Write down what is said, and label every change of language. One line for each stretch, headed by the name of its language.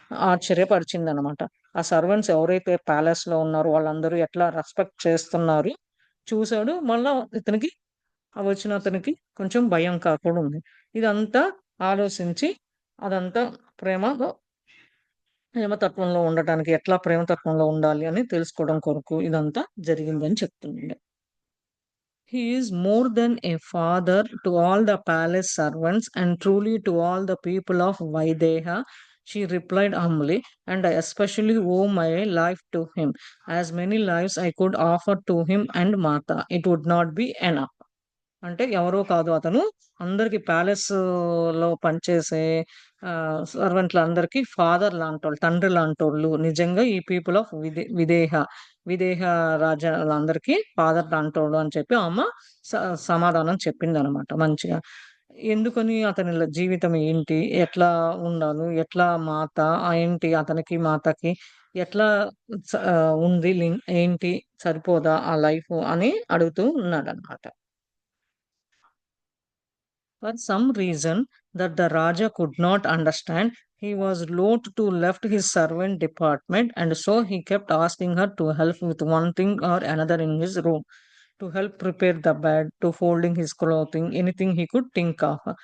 Telugu: ఆశ్చర్యపరిచిందనమాట. ఆ సర్వెంట్స్ ఎవరైతే ప్యాలెస్‌లో ఉన్నారో వాళ్ళందరూ ఎట్లా రెస్పెక్ట్ చేస్తున్నారు చూసాడు. మళ్ళా ఇతనికి వచ్చిన అతనికి కొంచెం భయం కూడా ఉంది. ఇదంతా ఆలోచించి అదంతా ప్రేమలో ప్రేమతత్వంలో ఉండటానికి ఎట్లా ప్రేమతత్వంలో ఉండాలి అని తెలుసుకోవడం కొరకు ఇదంతా జరిగిందని చెప్తున్నాడు.
English: He is more than a father to all the palace servants and truly to all the people of Vaideha, she replied humbly, and I especially owe my life to him. As many lives I could offer to him and Mata, it would not be enough.
Telugu: అంటే ఎవరో కాదు అతను. అందరికి ప్యాలెస్‌లో పనిచేసే సర్వెంట్లందరికీ father లాంటోళ్ళు, తండ్రి లాంటోళ్ళు. నిజంగా ఈ people of Videha, Videha రాజ్యాలందరికీ father లాంటోళ్ళు అని చెప్పి ఆమె స సమాధానం చెప్పిందనమాట మంచిగా. ఎందుకని అతని జీవితం ఏంటి? ఎట్లా ఉండాలి? ఎట్లా మాత ఏంటి అతనికి, మాతకి ఎట్లా ఉంది ఏంటి సరిపోదా ఆ లైఫు అని అడుగుతూ ఉన్నాడనమాట.
English: For some reason that the Raja could not understand, he was loath to left his servant department, and so he kept asking her to help with one thing or another in his room, to help prepare the bed, to folding his clothing, anything he could think of.